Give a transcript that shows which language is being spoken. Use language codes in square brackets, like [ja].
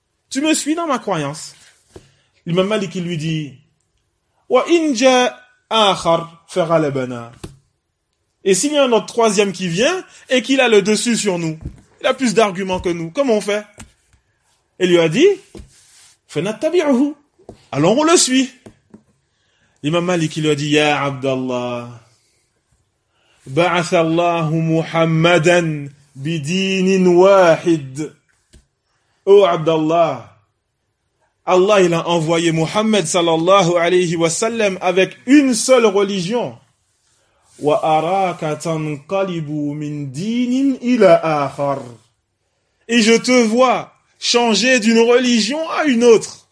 [fr] Tu me suis dans ma croyance. L'imam Malik il lui dit, [ar] wa inja akhar fa ghalabana. [fr] Et s'il y a un autre troisième qui vient et qu'il a le dessus sur nous, il a plus d'arguments que nous, comment on fait? Il lui a dit, [ar] فَنَتَّبِعُهُ. [fr] Alors on le suit. L'imam Malik lui a dit, [ar] يَا عَبْدَ اللَّهِ بَعَثَ اللَّهُ مُحَمَّدًا بِدِينٍ وَاحِدٍ. [fr] Oh Abdallah, Allah il a envoyé Muhammad [ar] sallallahu alayhi wa sallam [fr] avec une seule religion. [ar] وَأَرَاكَ تَنْقَلِبُ مِنْ دِينٍ إِلَىٰ آخَرٍ. [fr] Et je te vois changer d'une religion à une autre.